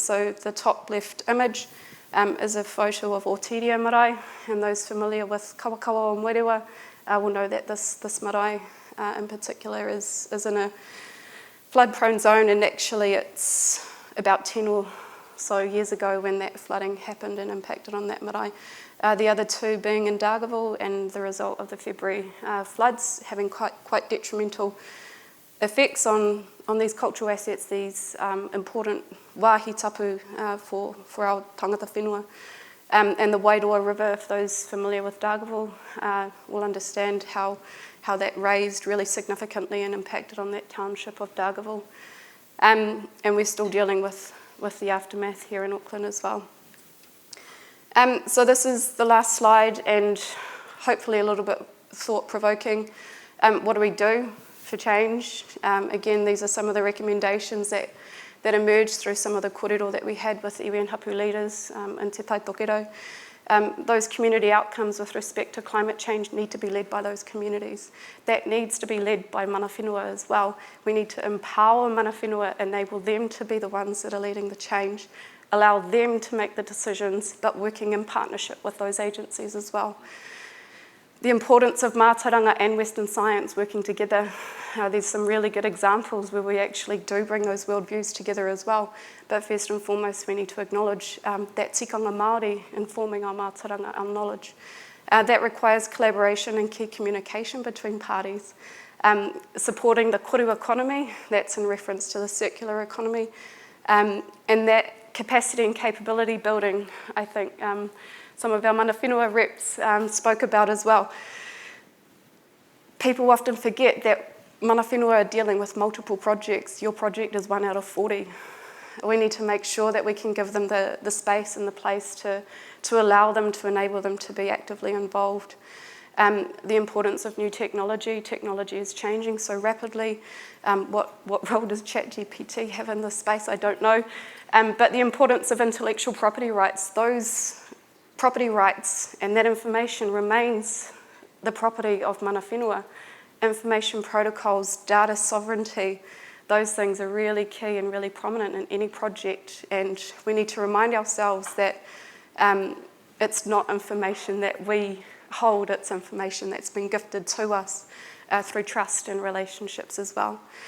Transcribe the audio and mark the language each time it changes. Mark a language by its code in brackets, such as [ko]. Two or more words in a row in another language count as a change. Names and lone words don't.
[en] So the top left image is a photo of Otiria marae, and those familiar with Kawakawa o Mwerewa will know that this marae in particular is in a flood-prone zone, and actually it's about 10 or so years ago when that flooding happened and impacted on that marae. The other two being in Dargaville, and the result of the February floods having quite detrimental effects on these cultural assets, these important [mi] wāhi tapu [en] for our [mi] tangata whenua. [en] And the Wairoa River, if those familiar with Dargaville will understand how that raised really significantly and impacted on that township of Dargaville. And we're still dealing with the aftermath here in Auckland as well. So this is the last slide, and hopefully a little bit thought-provoking. What do we do for change? Again, these are some of the recommendations that emerged through some of the kōrero that we had with iwi and hapu leaders in Te Tai Tokiro. Those community outcomes with respect to climate change need to be led by those communities. That needs to be led by [mi] mana whenua [en] as well. We need to empower [mi] mana whenua, [en] enable them to be the ones that are leading the change, allow them to make the decisions, but working in partnership with those agencies as well. The importance of mātauranga and Western science working together. There's some really good examples where we actually do bring those worldviews together as well. But first and foremost, we need to acknowledge that [mi] tikanga Māori [en] informing our mātauranga, our knowledge. That requires collaboration and key communication between parties. supporting the koru economy, that's in reference to the circular economy, and that capacity and capability building, I think some of our [mi] mana whenua [en] reps spoke about as well. People often forget that [mi] mana whenua [en] are dealing with multiple projects. Your project is 1 out of 40. We need to make sure that we can give them the space and the place to allow them, to enable them to be actively involved. The importance of new technology. Technology is changing so rapidly. What role does ChatGPT have in this space? I don't know. But the importance of intellectual property rights, those property rights and that information remains the property of [mi] mana whenua. [en] Information protocols, data sovereignty, those things are really key and really prominent in any project, and we need to remind ourselves that it's not information that we hold, it's information that's been gifted to us through trust and relationships as well.